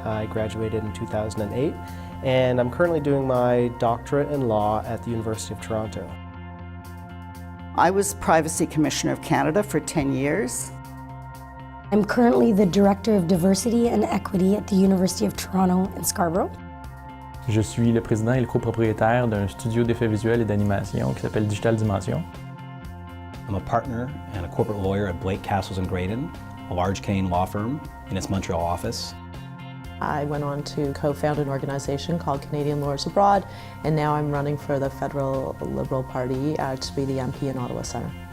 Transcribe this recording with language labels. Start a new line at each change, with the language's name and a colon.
English: I graduated in 2008, and I'm currently doing my doctorate in law at the University of Toronto. I was Privacy Commissioner of Canada for 10 years. I'm currently the Director of Diversity and Equity at the University of Toronto in Scarborough.
French: Je suis le président et le copropriétaire d'un studio d'effets visuels et d'animation qui s'appelle Digital Dimension.
English: I'm a partner and a corporate lawyer at Blake, Castles & Graydon, a large Canadian law firm in its Montreal office. I went on to co-found an organization called Canadian Lawyers Abroad, and now I'm running for the Federal Liberal Party to be the MP in Ottawa Centre.